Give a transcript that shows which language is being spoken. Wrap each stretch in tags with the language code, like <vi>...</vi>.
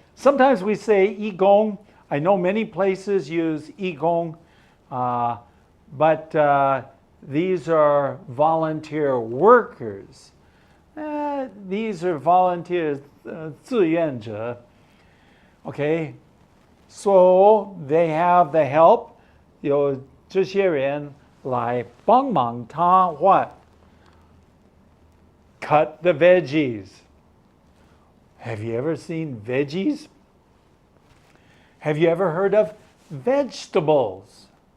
<en>Sometimes we say 义工. I know many places use 义工, but these are volunteer workers. These are volunteers, 志愿者. Okay, so they have the help.</en> <zh>有这些人来帮忙他 what?</zh> <en>Cut the veggies. Have you ever seen veggies? Have you ever heard of vegetables?</en>